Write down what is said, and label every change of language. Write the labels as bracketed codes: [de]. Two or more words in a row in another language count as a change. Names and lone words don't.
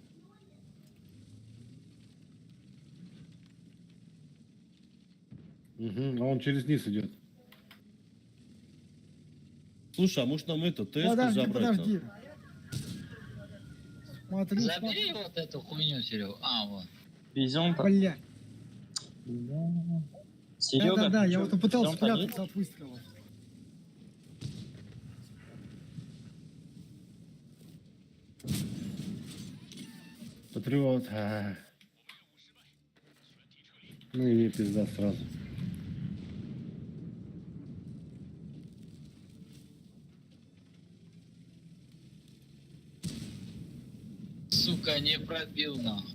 [ru] Угу, а он через низ идет. Слушай, а может нам это, ТС Подожди. забрать? Смотри, Забери вот эту хуйню, Серега. А, вот. [tr] Vizyon da. [ru] Блядь. Серега, Да, я вот пытался [tr] Vizyon da değil. [ru] спрятаться от выстрелов. Патриот. Ну и мне пизда сразу. Сука, не пробил, нахуй.